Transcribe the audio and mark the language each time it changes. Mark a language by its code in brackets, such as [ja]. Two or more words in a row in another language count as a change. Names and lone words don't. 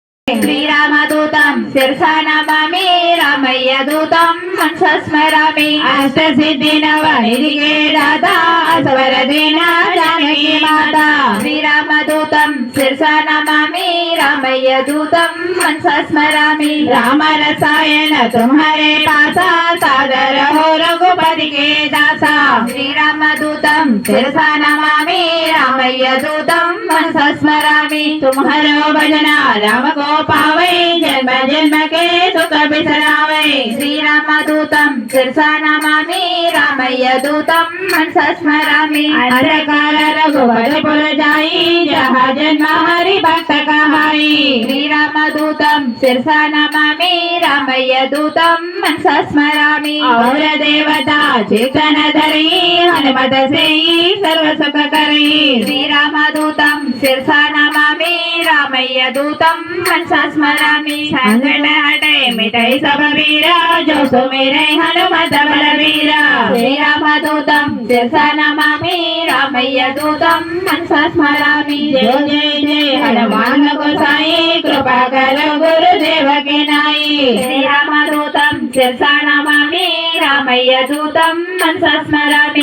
[sa] శ్రీరామదూతం శిరసా నమామి రామయ్య దూతం మనసా స్మరామి [awa] अष्टसिद्धि नवनिधिके दात स्वरदेन जानकि मात [sa] శ్రీరామదూతం శిరసా నమామి రామయ్య దూతం మనసా స్మరామి [awa] राम रसायन तुम्हारे पासा सादर हो रघुपति के दासा [sa] श्रीरामदूतं शिरसा नमामि रामయ్య दूतं मनसा स्मरामि [awa] तुम्हारो भजना राम को पावै जन्म जन्म के सुख बिसरावै [sa] श्रीरामदूतं शिरसा नमामि रामయ్య दूतं मनसा स्मरामि [awa] अंधकार रघुवर पुर जाई जहाँ जन्म हरि भक्त कहाई [sa] श्रीरामदूतं शिरसा नमामि रामయ్య दूतं मनसा स्मरामि [awa] और देवता चिंतन धरी हनुमत से सर्व सुख करी श्रीरामदूतं [sa] शिरसा नमामि रामయ్య दूतं मनसा स्मरामि [awa] संकट हटे मिटै सब पीरा जो सुमिरै हनुमत बलवीरा [sa] श्रीरामदूतं शिरसा नमामि रामయ్య दूतं मनसा स्मरामि [awa] जय जय जय हनुमान गोसाई कृपा करो गुरुदेव के नाई [sa] श्रीरामदूतं शिरसा नमामि रामయ్య दूतं मनसा स्मरामि।